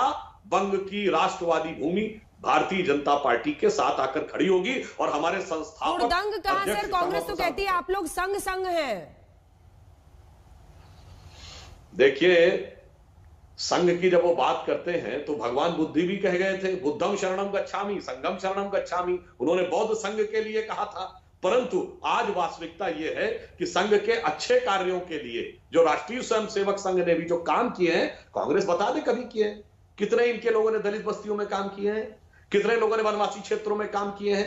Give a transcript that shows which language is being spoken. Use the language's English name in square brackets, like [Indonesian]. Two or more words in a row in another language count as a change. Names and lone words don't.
[Hindi] बंग की राष्ट्रवादी भूमि भारतीय जनता पार्टी के साथ आकर खड़ी होगी, और हमारे संस्थापक हुड़दंग कहां सर? कांग्रेस तो कहती है आप लोग संग हैं। देखिए, संघ की जब वो बात करते हैं तो भगवान बुद्ध भी कह गए थे, [Pali] बुद्धम शरणम गच्छामि संघम शरणम गच्छामि। [Hindi] उन्होंने बौद्ध संघ के लिए कहा था। परंतु आज वास्तविकता यह है कि संघ के अच्छे कार्यों के लिए जो राष्ट्रीय स्वयंसेवक संघ ने भी जो काम किए हैं, कांग्रेस बता दे कभी किए हैं? कितने इनके लोगों ने दलित बस्तियों में काम किए हैं? कितने लोगों ने वनवासी क्षेत्रों में काम किए हैं?